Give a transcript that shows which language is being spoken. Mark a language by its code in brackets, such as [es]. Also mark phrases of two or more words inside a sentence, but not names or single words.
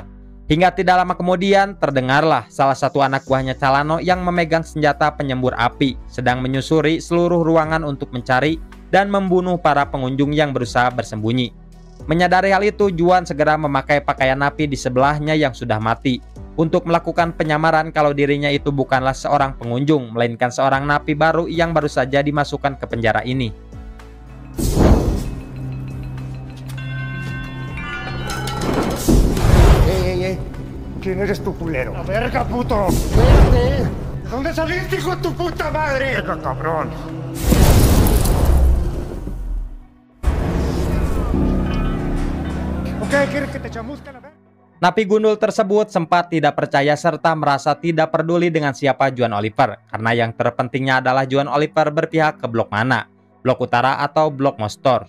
[id] Hingga tidak lama kemudian, terdengarlah salah satu anak buahnya Calano yang memegang senjata penyembur api, sedang menyusuri seluruh ruangan untuk mencari dan membunuh para pengunjung yang berusaha bersembunyi. Menyadari hal itu, Juan segera memakai pakaian napi di sebelahnya yang sudah mati untuk melakukan penyamaran kalau dirinya itu bukanlah seorang pengunjung, melainkan seorang napi baru yang baru saja dimasukkan ke penjara ini. [es] ¿Quién eres tu culero? ¡La verga, puto! ¡Espérate! ¿Dónde saliste, hijo de tu puta madre? ¡Venga, cabrón! [id] Napi gundul tersebut sempat tidak percaya serta merasa tidak peduli dengan siapa Juan Oliver, karena yang terpentingnya adalah Juan Oliver berpihak ke blok mana, blok utara atau blok Mostor.